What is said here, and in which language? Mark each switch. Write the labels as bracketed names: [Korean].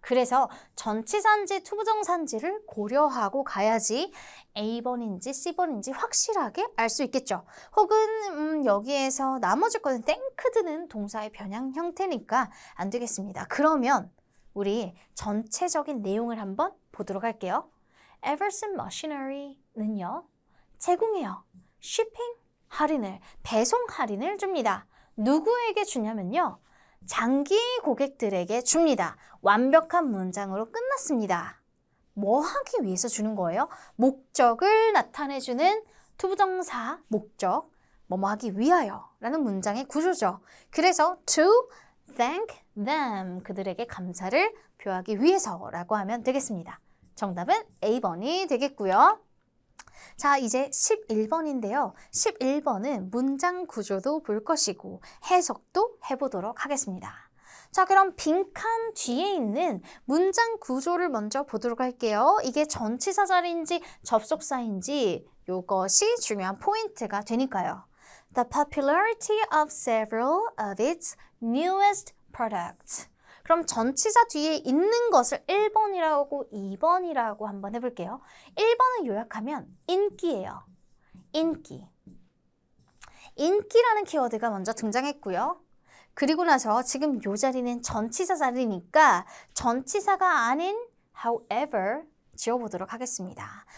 [Korean] 그래서 전치사인지 투부정사인지를 고려하고 가야지 A번인지 C번인지 확실하게 알 수 있겠죠. 혹은 여기에서 나머지 거는 땡크드는 동사의 변형 형태니까 안 되겠습니다. 그러면 우리 전체적인 내용을 한번 보도록 할게요. Everson Machinery는요. 제공해요. shipping 할인을, 배송 할인을 줍니다. 누구에게 주냐면요. 장기 고객들에게 줍니다. 완벽한 문장으로 끝났습니다. 뭐 하기 위해서 주는 거예요? 목적을 나타내주는 투부정사 목적, 뭐뭐 하기 위하여 라는 문장의 구조죠. 그래서 [English] to thank them, [Korean] 그들에게 감사를 표하기 위해서라고 하면 되겠습니다. 정답은 A번이 되겠고요. 자, 이제 11번인데요. 11번은 문장 구조도 볼 것이고 해석도 해보도록 하겠습니다. 자, 그럼 빈칸 뒤에 있는 문장 구조를 먼저 보도록 할게요. 이게 전치사 자리인지 접속사인지 이것이 중요한 포인트가 되니까요. [English] The popularity of several of its newest products. [Korean] 그럼 전치사 뒤에 있는 것을 1번이라고 2번이라고 한번 해볼게요. 1번을 요약하면 인기예요. 인기. 인기라는 키워드가 먼저 등장했고요. 그리고 나서 지금 이 자리는 전치사 자리니까 전치사가 아닌 however 지워보도록 하겠습니다.